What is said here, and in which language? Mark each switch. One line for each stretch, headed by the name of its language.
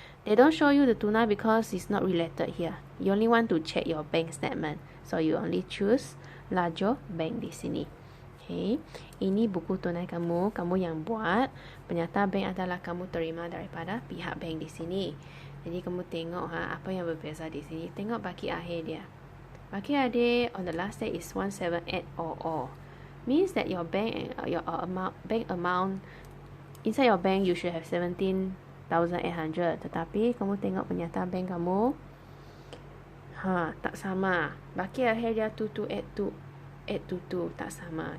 English: They don't show you the tunai because it's not related here. You only want to check your bank statement. So you only choose
Malay: lajur bank di sini.
English: Okay.
Malay: Ini buku tunai kamu yang buat. Penyata bank adalah kamu terima daripada pihak bank di sini. Jadi kamu tengok apa yang berbeza di sini. Tengok baki akhir dia. Baki akhir
English: on the last day is 17800. Means that your bank amount inside your bank you should have 17,800.
Malay: Tetapi kamu tengok penyata bank kamu tak sama. Baki akhir dia 2282 tak sama.